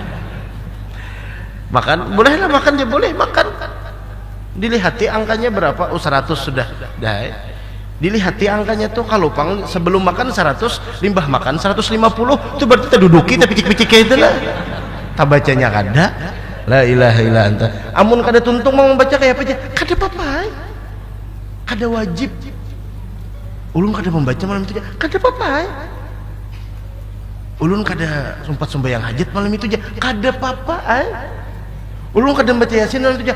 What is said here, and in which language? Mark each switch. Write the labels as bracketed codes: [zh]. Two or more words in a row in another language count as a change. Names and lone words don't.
[bjn] Makan bolehlah makan aja boleh makan. Dilihati angkanya berapa? 100 sudah. Dah. Dilihati angkanya tuh kalau pang sebelum makan 100, limbah makan 150, itu berarti kita duduki tapi picik-picik kayak itu lah. Tak bacanya kada. [ar] لا إله إلا أنت. [bjn] Amun kada tuntung mau membaca kayak apa aja? Kada apa-apa. Kada wajib. Ulun kada membaca malam itu aja. Kada apa-apa. Ulun kada sempat sembahyang hajat malam itu aja. Kada apa-apa. Ulun kada baca Yasin malam itu aja.